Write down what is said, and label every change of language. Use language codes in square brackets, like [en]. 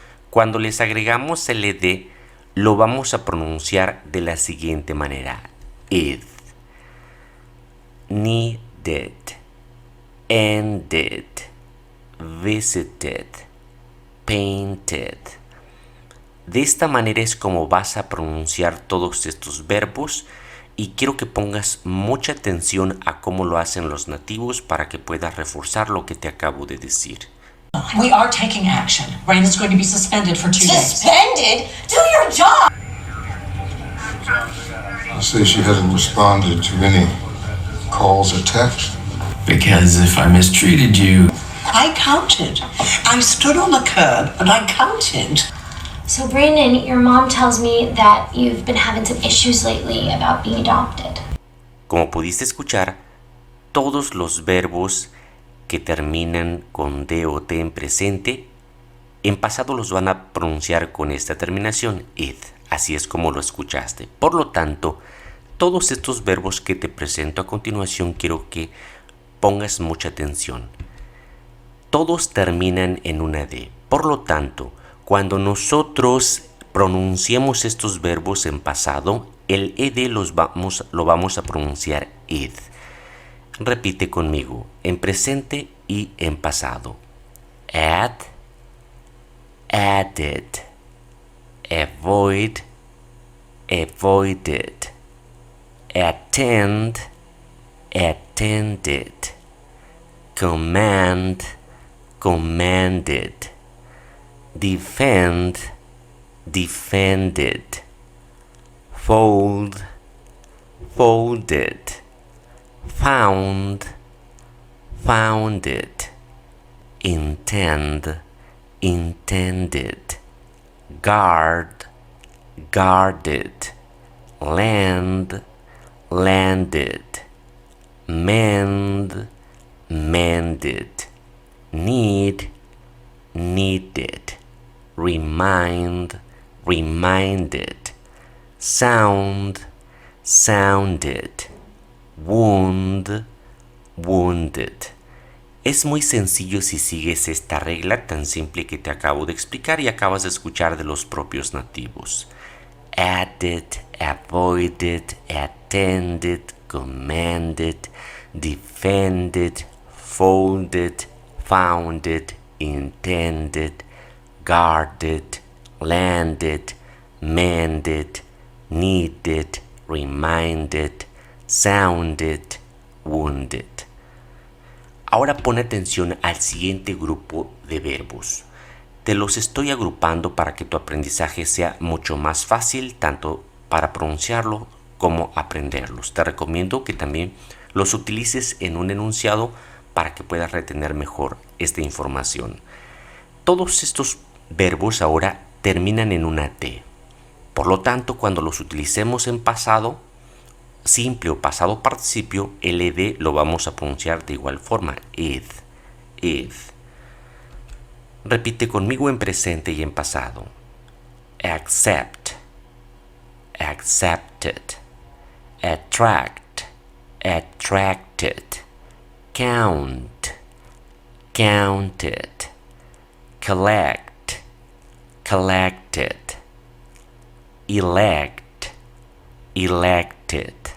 [es] Cuando les agregamos el ed, lo vamos a pronunciar de la siguiente manera: id, [en] needed, ended, visited, painted. [es] De esta manera es como vas a pronunciar todos estos verbos, y quiero que pongas mucha atención a cómo lo hacen los nativos para que puedas reforzar lo que te acabo de decir. [en] We are taking action. Brandon's going to be suspended for 2 days. Suspended? Do your job! You say she hasn't responded to any calls or texts? Because if I mistreated you... I counted. I stood on the curb and I counted. So Brandon, your mom tells me that you've been having some issues lately about being adopted. [es] Como pudiste escuchar, todos los verbos que terminan con D o T en presente, en pasado los van a pronunciar con esta terminación, id. Así es como lo escuchaste. Por lo tanto, todos estos verbos que te presento a continuación quiero que pongas mucha atención. Todos terminan en una D. Por lo tanto, cuando nosotros pronunciemos estos verbos en pasado, el ed lo vamos a pronunciar id. Repite conmigo, en presente y en pasado. [en] Add, added, avoid, avoided, attend, attended, command, commanded, defend, defended, fold, folded, found, founded, intend, intended, guard, guarded, land, landed, mend, mended, need, needed, remind, reminded, sound, sounded, wound, wounded. [es] Es muy sencillo si sigues esta regla tan simple que te acabo de explicar y acabas de escuchar de los propios nativos. [en] Added, avoided, attended, commanded, defended, folded, founded, intended, guarded, landed, mended, needed, reminded, sounded, wounded. [es] Ahora pon atención al siguiente grupo de verbos. Te los estoy agrupando para que tu aprendizaje sea mucho más fácil, tanto para pronunciarlo como aprenderlos. Te recomiendo que también los utilices en un enunciado para que puedas retener mejor esta información. Todos estos verbos ahora terminan en una T. Por lo tanto, cuando los utilicemos en pasado simple o pasado participio, el ed lo vamos a pronunciar de igual forma, id, id. Repite conmigo en presente y en pasado. [en] Accept, accepted, attract, attracted, count, counted, collect, collected, elect, elected,